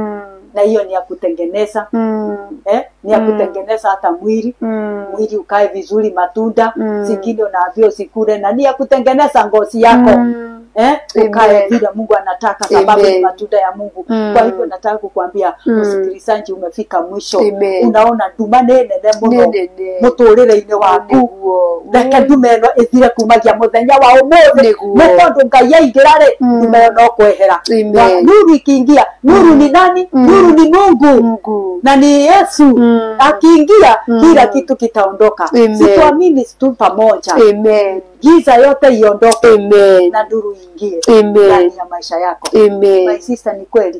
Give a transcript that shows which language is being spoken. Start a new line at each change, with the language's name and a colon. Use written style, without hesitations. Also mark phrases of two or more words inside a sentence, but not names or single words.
Swahili: Na hiyo ni ya kutengeneza. Ni ya kutengeneza hata mwili. Mwili ukae vizuri, matunda. Zingine unaambiwa usikule, na ni ya kutengeneza ngozi yako. ukae vile Mungu anataka, sababu ni matunda ya Mungu. Kwa hivyo nataka kukuambia msikilizaji, umefika mwisho.
Kikuyu: Unaona nduma nene muno muturire-ini waku, reke ndume ĩno ĩthire kumagia muthenya wa ũmũthĩ, nĩ tondũ Ngai aingĩra-rĩ ndume ĩyo no kwehera.
Swahili: Nuru ikiingia, nuru ni nani? Nuru ni Mungu na ni Yesu. Akiingia kila kitu kitaondoka. Situamini tu pamoja. Giza yote iondoke, na nuru ingie ndani ya maisha yako.
English: My sister,
Swahili: ni kweli,